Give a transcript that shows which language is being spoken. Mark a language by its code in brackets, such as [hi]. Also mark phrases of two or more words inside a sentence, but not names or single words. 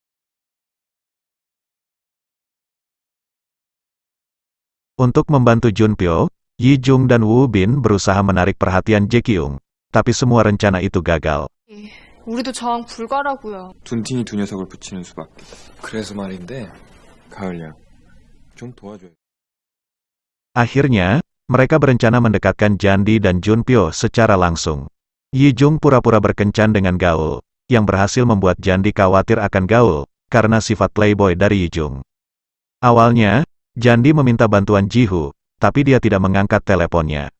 [id] Untuk membantu Junpyo, Yi Jung dan Woo Bin berusaha menarik perhatian Jae Kyung, tapi semua rencana itu gagal. [ko] 우리도 저항 불가라고요. 둔팅이 두 녀석을 붙이는 수밖에. 그래서 말인데, 가을야, 좀 도와줘야 돼. [id] Akhirnya, mereka berencana mendekatkan Jandi dan Junpyo secara langsung. Yi Jung pura-pura berkencan dengan Gaul, yang berhasil membuat Jandi khawatir akan Gaul, karena sifat playboy dari Yi Jung. Awalnya, Jandi meminta bantuan Jihu, tapi dia tidak mengangkat teleponnya.